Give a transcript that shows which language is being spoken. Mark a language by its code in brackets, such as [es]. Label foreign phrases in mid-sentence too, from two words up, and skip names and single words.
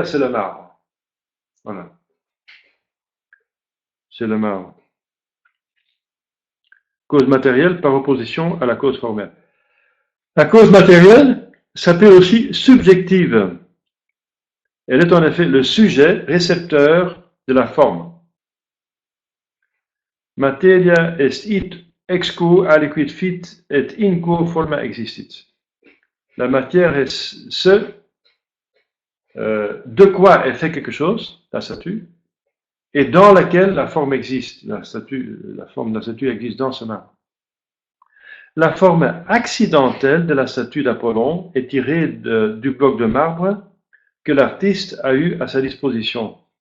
[fr] C'est le marbre. Voilà. C'est le marbre. Cause matérielle par opposition à la cause formelle. La cause matérielle s'appelle aussi subjective. Elle est en effet le sujet récepteur de la forme. [la] Materia est id ex quo aliquid fit et in quo forma existit. [fr] La matière est ce de quoi est fait quelque chose, la statue, et dans laquelle la forme existe. La forme de la statue existe dans ce marbre. La forme accidentelle de la statue d'Apollon est tirée du bloc de marbre que l'artiste a eu à sa disposition.